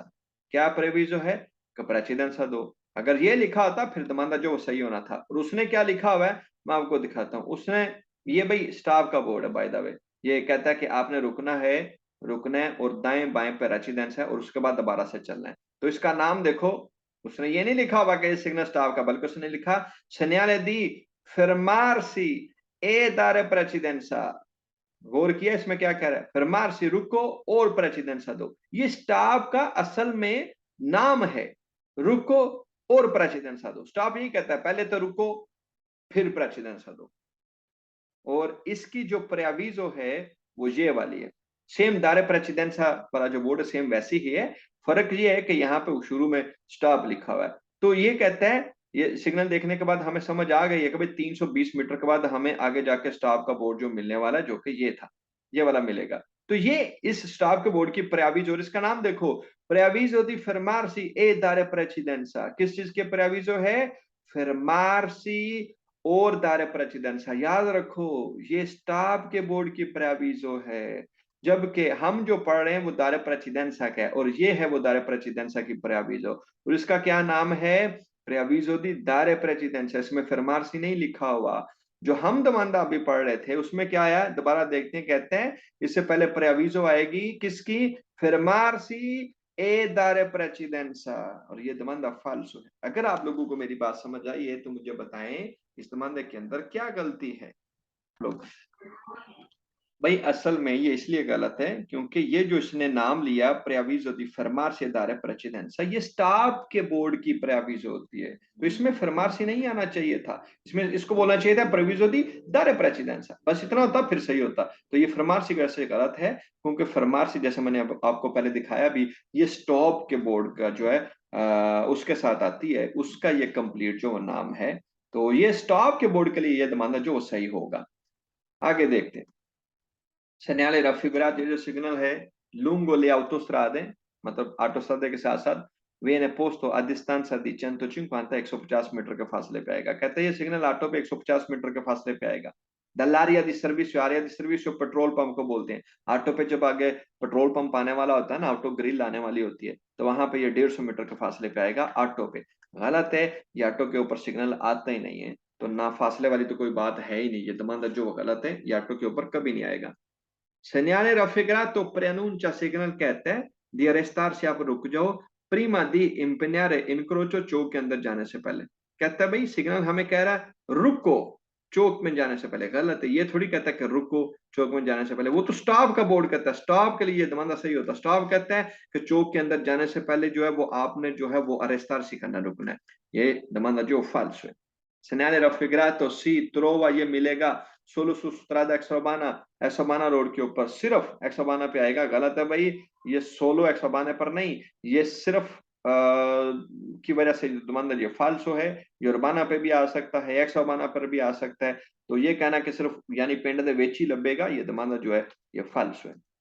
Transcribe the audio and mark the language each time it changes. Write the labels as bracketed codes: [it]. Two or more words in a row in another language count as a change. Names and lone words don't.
[hi] क्या प्रेविजो है कि प्रेसिडेंसा दो, अगर ये लिखा होता फिर दमांदा जो सही होना था। और उसने क्या लिखा हुआ है मैं आपको दिखाता हूँ। उसने ये भाई स्टाफ का बोर्ड है [en] by the way, [hi] ये कहता है कि आपने रुकना है और दाएं बाएं पे रेसिडेंस है और उसके बाद दोबारा से चलना है। तो इसका नाम देखो, उसने ये नहीं लिखा हुआ कि सिग्नल स्टाफ का, बल्कि उसने लिखा [it] segnale di fermarsi e dare precedenza। [hi] गौर किया इसमें क्या कह रहा है, fermarsi रुको और precedenza दो, ये स्टाफ का असल में नाम है, रुको और precedenza दो। स्टाफ यही कहता है पहले तो रुको फिर precedenza दो, और इसकी जो preavviso है वो ये वाली है। सेम [it] dare precedenza [hi] वाला जो वर्ड सेम वैसी ही है, फर्क ये है कि यहाँ पे शुरू में स्टॉप लिखा हुआ है। तो ये कहता है, ये सिग्नल देखने के बाद हमें समझ आ गई है कि भाई 320 मीटर के बाद हमें आगे जाके स्टॉप का बोर्ड जो मिलने वाला है, जो कि ये था, ये वाला मिलेगा। तो ये इस स्टॉप के बोर्ड की preavviso, और इसका नाम देखो, [it] preavviso di fermarsi e dare precedenza। [hi] किस चीज के preavviso है? fermarsi और dare precedenza। याद रखो, ये स्टॉप के बोर्ड की preavviso है, जबकि हम जो पढ़ रहे हैं वो [it] dare precedenza [hi] का है, और ये है वो [it] dare precedenza [hi] की preavviso। और इसका क्या नाम है? [it] preavviso di dare precedenza। [hi] इसमें फरमार्सी नहीं लिखा हुआ। जो हम दमांदा अभी पढ़ रहे थे उसमें क्या आया, दोबारा देखते हैं। कहते हैं इससे पहले preavviso आएगी किसकी? [it] fermarsi e dare precedenza। [hi] और ये दमांदा फाल्सो है। अगर आप लोगों को मेरी बात समझ आई है तो मुझे बताएं इस दमांदे के अंदर क्या गलती है लोग। भाई असल में ये इसलिए गलत है क्योंकि ये जो इसने नाम लिया [it] preavviso di fermarsi e dare precedenza, [hi] ये स्टॉप के बोर्ड की preavviso होती है, तो इसमें fermarsi नहीं आना चाहिए था, इसमें इसको बोलना चाहिए था [it] preavviso di dare precedenza। [hi] बस इतना होता फिर सही होता। तो ये fermarsi वैसे गलत है क्योंकि fermarsi जैसे मैंने आपको पहले दिखाया भी, ये स्टॉप के बोर्ड का जो है उसके साथ आती है, उसका ये कंप्लीट जो नाम है। तो ये स्टॉप के बोर्ड के लिए ये मानना जो सही होगा। आगे देखते हैं। [it] segnale raffigurato, il segnale है lungo le autostrade, [hi] मतलब ऑटोस्ट्रादे के साथ साथ, [it] viene posto a distanza di 150-150 [hi] मीटर के फासले पे आएगा। कहते हैं ये सिग्नल ऑटो पे 150 मीटर के फासले पे आएगा। [it] dall'area di servizio, area di servizio [hi] पेट्रोल पंप को बोलते हैं। ऑटो पे जब आगे पेट्रोल पंप आने वाला होता है ना, ऑटो ग्रिल आने वाली होती है, तो वहां पे ये 150 मीटर के फासले पे आएगा ऑटो पे। गलत है, ये ऑटो के ऊपर सिग्नल आता ही नहीं है, तो ना फासले वाली तो कोई बात है ही नहीं, ये दमांदा जो गलत है, ये ऑटो के ऊपर कभी नहीं आएगा। [it] Segnale raffigurato preannuncia [hi] सिग्नल कहता है [it] di arrestarsi, [hi] आप रुक जाओ, [it] prima di impegnare incrocio, [hi] चौक के अंदर जाने से पहले। कहता है भाई सिग्नल हमें कह रहा है रुको चौक में जाने से पहले। गलत है, ये थोड़ी कहता है कि रुको चौक में जाने से पहले, वो तो स्टॉप का बोर्ड कहता है, स्टॉप के लिए दमांदा सही होता है। स्टॉप कहता है कि चौक के अंदर जाने से पहले जो है वो आपने जो है वो अरेस्टारसी करना, रुकना है। ये दमांदा जो फाल्स है। [it] segnale raffigurato si trova, [hi] ये मिलेगा [it] solo su strada exurbana, [hi] एक्सोबाना रोड के ऊपर, सिर्फ एक्सोबाना पे आएगा। गलत है भाई, ये सोलो एक्सोबाना पर नहीं, ये सिर्फ की वजह से दुमंदर ये फाल्सो है। यूरबाना पे भी आ सकता है, एक्सोबाना पर भी आ सकता है। तो ये कहना कि सिर्फ यानी [pa] ਪਿੰਡ ਦੇ ਵਿਚ ਹੀ ਲਭੇਗਾ, [hi] ये दुमंदर जो है ये फाल्सो है।